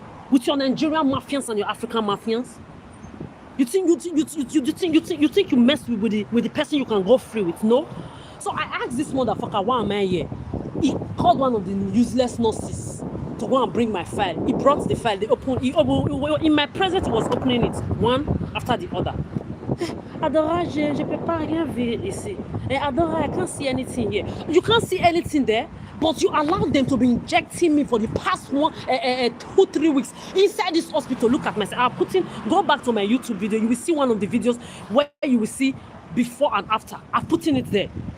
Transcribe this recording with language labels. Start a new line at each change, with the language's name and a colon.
English: With your Nigerian mafians and your African mafians. You think you mess with the person you can go free with? No. So I asked this motherfucker, why am I here? He called one of the useless nurses to go and bring my file. He brought the file. They opened. In my presence, he was opening it one after the other.
French: Adora, je peux pas rien voir ici.
English: Adora, I can't see anything here. You can't see anything there, but you allowed them to be injecting me for the past 2-3 weeks inside this hospital. Look at myself. Go back to my YouTube video. You will see one of the videos where you will see before and after. I've put in it there.